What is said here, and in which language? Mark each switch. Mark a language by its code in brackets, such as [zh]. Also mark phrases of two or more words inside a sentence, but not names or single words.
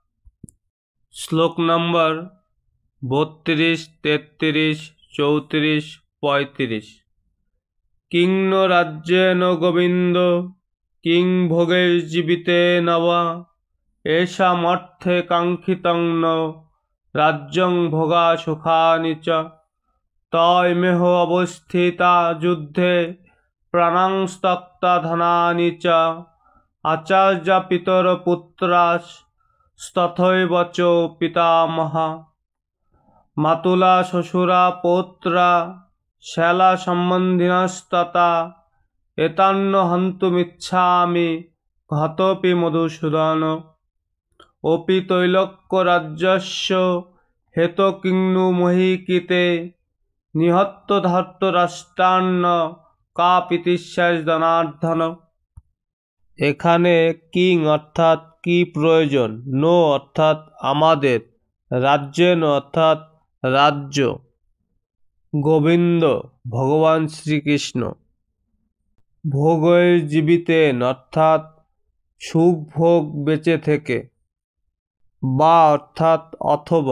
[bn] শ্লোক নম্বর 32, 33, 34, 35। [sa] কিং নো রাজ্যেন গোবিন্দ, কিং ভোগৈর্জীবিতেন वा, येषामর্থে কাঙ্ক্ষিতং ন রাজ্যং ভোগা সুখানি চ। তৈমেহ অবস্থিতা যুদ্ধে প্রাণাং ত্যক্তা ধনানি চ, আচার্য পিতর পুত্রাস তথৈব চ পিতামহা, মাতুলা শ্বশুরা পৌত্রা শ্যালা সম্বন্ধিনস্ততা, এতান্ন হন্তুমিচ্ছামি ঘতোপি মধুসূদন। অপি তৈলক্য রাজ্যস্য হেতো কিংনু মহীকৃতে, নিহত্য ধর্তরাষ্ট্রান্ন কা প্রীতিস্যাৎ জনার্দন। [bn] এখানে কিং অর্থাৎ কি প্রয়োজন, নো অর্থাৎ আমাদের, রাজ্যেন অর্থাৎ রাজ্য, গোবিন্দ ভগবান শ্রীকৃষ্ণ, ভোগৈর্জীবিতেন অর্থাৎ সুখ ভোগ বেঁচে থেকে, বা অর্থাৎ অথবা,